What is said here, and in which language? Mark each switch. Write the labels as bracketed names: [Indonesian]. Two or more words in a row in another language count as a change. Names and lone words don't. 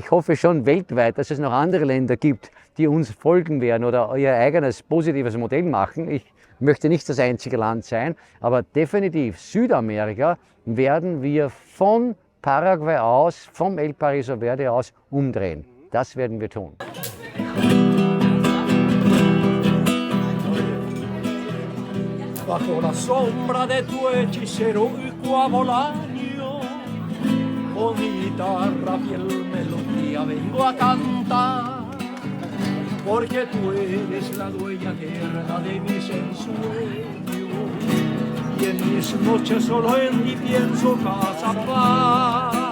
[German] Ich hoffe schon weltweit, dass es noch andere Länder gibt, die uns folgen werden oder ihr eigenes positives Modell machen. Ich möchte nicht das einzige Land sein, aber definitiv Südamerika werden wir von Paraguay aus, vom El Paraiso Verde aus umdrehen. Das werden wir tun. [Spanish] Bajo la sombra de tu hechicero y cuavolaño, con mi guitarra fiel melodía vengo a cantar, porque tú eres la dueña eterna de mis ensueños, y en mis noches solo en ti pienso casa paz.